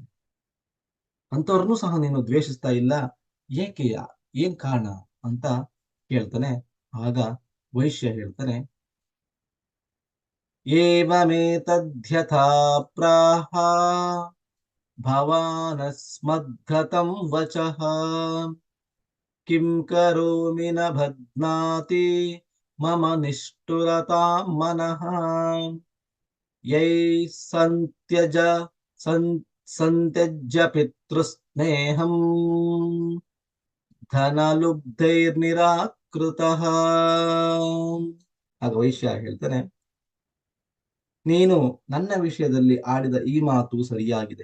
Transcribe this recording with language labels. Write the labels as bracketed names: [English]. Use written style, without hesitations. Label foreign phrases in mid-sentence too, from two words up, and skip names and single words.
[Kannada] ಅಂತವ್ರನ್ನೂ ಸಹ ನೀನು ದ್ವೇಷಿಸ್ತಾ ಇಲ್ಲ, ಏಕೆ? ಏನ್ ಕಾರಣ ಅಂತ ಕೇಳ್ತಾನೆ. ಆಗ ವೈಶ್ಯ ಹೇಳ್ತಾನೆ, [Sanskrit] ಏವಮೇತದ್ಯಥಾ ಪ್ರಾಹ ಭವಾನಸ್ಮದ್ಗತಂ ವಚಃ ಕಿಂ ಕರೋಮಿ ನ ಬಧ್ನಾತಿ ಮಮ ನಿಷ್ಠುರತಾಂ ಮನಃ ಯೈ ಸಂತ್ಯಜ್ಯ ಪಿತೃಸ್ನೇಹಂ ಧನಲುಬ್ಧೈರ್ನಿರಾಕೃತಃ. [Kannada] ಆಗ ವೈಶ್ಯ ಹೇಳ್ತಾನೆ, ನೀನು ನನ್ನ ವಿಷಯದಲ್ಲಿ ಆಡಿದ ಈ ಮಾತು ಸರಿಯಾಗಿದೆ.